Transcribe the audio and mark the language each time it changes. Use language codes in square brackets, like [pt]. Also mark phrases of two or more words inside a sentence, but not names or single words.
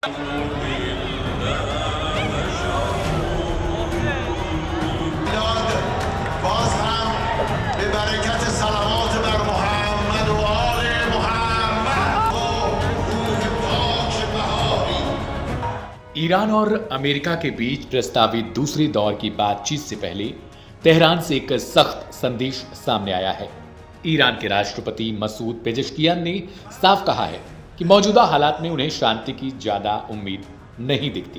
[fa] باز هم به برکت صلوات بر محمد و آل محمد و روح پاک بهایی। [hi] ईरान और अमेरिका के बीच प्रस्तावित दूसरे दौर की बातचीत से पहले तेहरान से एक सख्त संदेश सामने आया है। ईरान के राष्ट्रपति मसूद पेजेश्कियान ने साफ कहा है कि मौजूदा हालात में उन्हें शांति की ज्यादा उम्मीद नहीं दिखती।